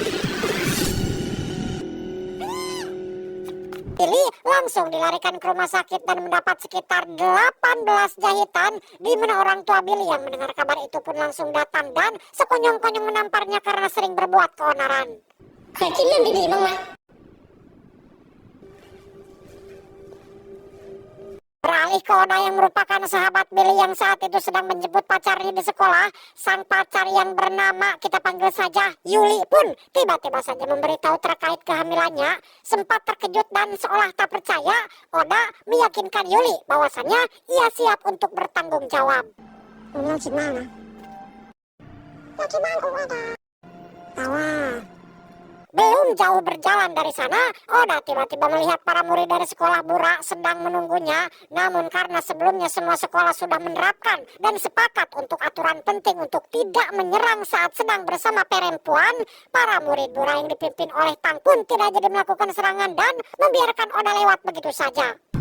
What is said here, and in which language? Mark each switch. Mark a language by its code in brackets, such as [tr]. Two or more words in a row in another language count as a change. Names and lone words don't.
[id] Billy langsung dilarikan ke rumah sakit dan mendapat sekitar 18 jahitan, di mana orang tua Billy yang mendengar kabar itu pun langsung datang dan sekonyong-konyong menamparnya karena sering berbuat keonaran. [th] เคยคิดเรื่องดีๆบ้างไหม [id] Beralih ke Oda yang merupakan sahabat Billy yang saat itu sedang menjemput pacarnya di sekolah, sang pacar yang bernama kita panggil saja Yuli pun tiba-tiba saja memberitahu terkait kehamilannya. Sempat terkejut dan seolah tak percaya, Oda meyakinkan Yuli bahwasannya ia siap untuk bertanggung jawab. [th] ผมอยากคิดมากนะอยากคิดบ้านผมว่าดาแต่ว่า [id] Belum jauh berjalan dari sana, Oda tiba-tiba melihat para murid dari sekolah Bura sedang menunggunya. Namun karena sebelumnya semua sekolah sudah menerapkan dan sepakat untuk aturan penting untuk tidak menyerang saat sedang bersama perempuan, para murid Bura yang dipimpin oleh Tang pun tidak jadi melakukan serangan dan membiarkan Oda lewat begitu saja.